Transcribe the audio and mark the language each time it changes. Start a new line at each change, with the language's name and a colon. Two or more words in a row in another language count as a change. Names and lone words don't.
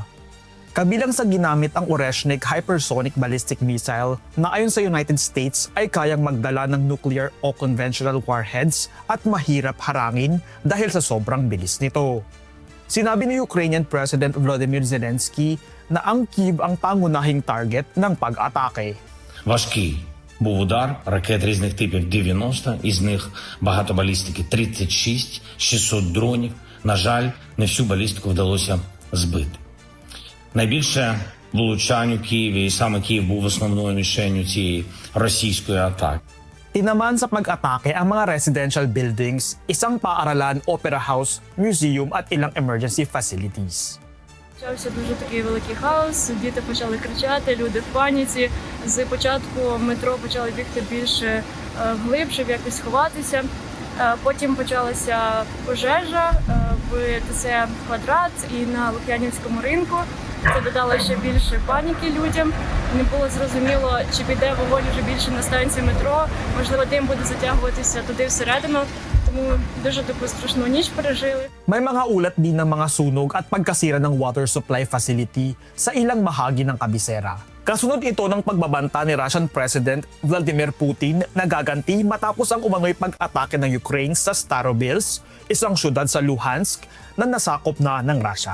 Filipino: Kabilang sa ginamit ang Oreshnik Hypersonic Ballistic Missile na ayon sa United States ay kayang magdala ng nuclear o
English: conventional warheads
Filipino: at mahirap harangin dahil sa sobrang bilis nito. Sinabi ni Ukrainian President Volodymyr Zelensky na ang Kyiv ang pangunahing target ng pag-atake.
Ukrainian: Важкий був удар ракет різних типів 90, із них багато балістики 36, 600 дронів. На жаль, не всю балістику вдалося збити. Найбільше влучань у Києві, і саме Київ був основною мішенью цієї російської атаки.
Filipino: Tinamaan sa pag-atake ang mga
English: residential buildings,
Filipino: isang paaralan,
English: opera house,
Filipino: museum at ilang
English: emergency facilities.
Ukrainian: Почався дуже такий великий хаос, діти почали кричати, люди в паніці. З початку метро почали бігти більше вглиб, щоб якось сховатися. Потім почалася пожежа в ТЦ «Квадрат» і на Лук'янівському ринку. Це додало ще більше паніки людям. Не було зрозуміло, чи піде вогонь вже більше на станції метро. Можливо, дим буде затягуватися туди всередину. Тому дуже таку страшну ніч пережили.
Filipino: May mga ulat din ng mga sunog at pagkasira ng
English: water supply facility
Filipino: sa ilang bahagi ng kabisera. Kasunod ito ng pagbabanta ni Russian President Vladimir Putin na gaganti matapos ang umano'y pag-atake ng Ukraine sa Starobilsk, isang syudad sa Luhansk na nasakop na ng Russia.